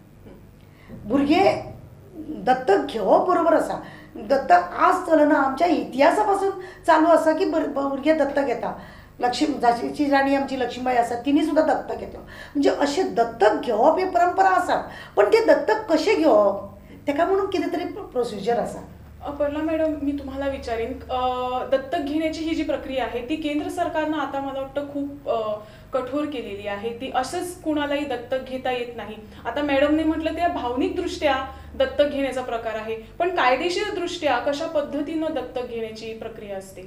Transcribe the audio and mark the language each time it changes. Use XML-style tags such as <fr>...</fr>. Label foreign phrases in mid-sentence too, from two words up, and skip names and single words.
<kok>भुरगे दत्तक घेवप बरोबर आसा, दत्तक आज चलना, आमच्या इतिहासा पासून चालू आसा की भुरगे दत्तक घेता। जाची राणी आमची लक्ष्मीबाई आसा, तिणी सुद्दां दत्तक घेतलो। म्हणजे अशें दत्तक घेवप ही परंपरा आसा, पण ते दत्तक कशें घेवप तेका म्हणून कितें तरी प्रोसिजर आसा।</kok> <mr>अपर्णा मॅडम, मी तुम्हाला विचारेन, दत्तक घेण्याची ही जी प्रक्रिया आहे ती केंद्र सरकारनं आता मला वाटतं खूप कठोर केलेली आहे। ती असंच कुणालाही दत्तक घेता येत नाही। आता मॅडमने म्हटलं ते भावनिकदृष्ट्या दत्तक घेण्याचा प्रकार आहे, पण कायदेशीरदृष्ट्या कशा पद्धतीनं दत्तक घेण्याची प्रक्रिया असते?</mr>